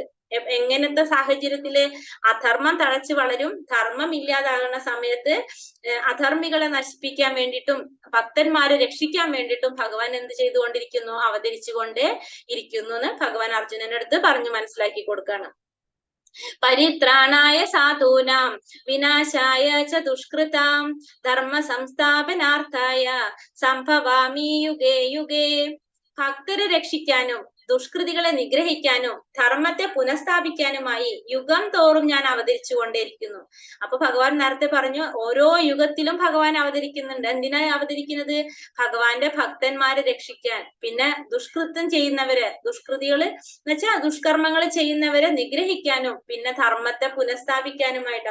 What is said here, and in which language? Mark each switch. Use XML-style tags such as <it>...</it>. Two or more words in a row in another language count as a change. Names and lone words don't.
<ml>എങ്ങനത്തെ സാഹചര്യത്തില്? അധർമ്മം തഴച്ചു വളരും, ധർമ്മം ഇല്ലാതാകുന്ന സമയത്ത് അധർമ്മികളെ നശിപ്പിക്കാൻ വേണ്ടിയിട്ടും ഭക്തന്മാരെ രക്ഷിക്കാൻ വേണ്ടിയിട്ടും ഭഗവാൻ എന്ത് ചെയ്തുകൊണ്ടിരിക്കുന്നു? അവതരിച്ചുകൊണ്ട് ഇരിക്കുന്നു എന്ന് ഭഗവാൻ അർജുനന്റെ അടുത്ത് പറഞ്ഞു മനസ്സിലാക്കി കൊടുക്കാണ്.</ml> <sa>പരിത്രാണായ സാധൂനാം വിനാശായ ച ദുഷ്കൃതാം ധർമ്മ സംസ്ഥാപനാർത്ഥായ സംഭവാമി യുഗേ യുഗേ.</sa> <ml>ഭക്തരെ രക്ഷിക്കാനും ദുഷ്കൃതികളെ നിഗ്രഹിക്കാനും ധർമ്മത്തെ പുനഃസ്ഥാപിക്കാനുമായി യുഗം തോറും ഞാൻ അവതരിച്ചു കൊണ്ടേയിരിക്കുന്നു. അപ്പൊ ഭഗവാൻ നേരത്തെ പറഞ്ഞു, ഓരോ യുഗത്തിലും ഭഗവാൻ അവതരിക്കുന്നുണ്ട്. എന്തിനാ അവതരിക്കുന്നത്? ഭഗവാന്റെ ഭക്തന്മാരെ രക്ഷിക്കാൻ, പിന്നെ ദുഷ്കൃത്യം ചെയ്യുന്നവരെ, ദുഷ്കൃതികള് എന്നുവെച്ചാൽ ദുഷ്കർമ്മങ്ങൾ ചെയ്യുന്നവരെ നിഗ്രഹിക്കാനും, പിന്നെ ധർമ്മത്തെ പുനഃസ്ഥാപിക്കാനുമായിട്ട്.</ml>